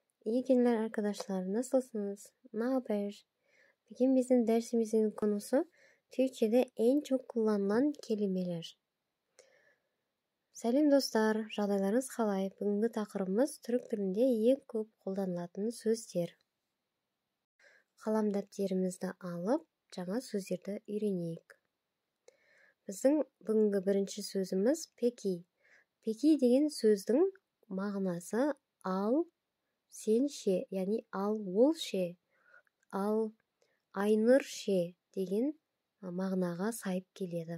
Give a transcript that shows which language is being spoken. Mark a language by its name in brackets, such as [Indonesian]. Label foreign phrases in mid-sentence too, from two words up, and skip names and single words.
[Turkish] İyi günler arkadaşlar. Nasılsınız? Ne haber? Bugün bizim dersimizin konusu Türkçe'de en çok kullanılan kelimeler. Selam dostlar, [Kazakh] жағдайларыңыз қалай? Бүгінгі тақырыбымыз түрік тілінде ең көп қолданылатын сөздер. Қалам дәптерімізді алып, жаңа сөздерді үйренейік. Біздің бүгінгі бірінші сөзіміз пеки. Пеки деген сөздің мағынасы ал, сен ше, яғни ал ол ше, ал айнұр ше деген мағынаға сайып келеді.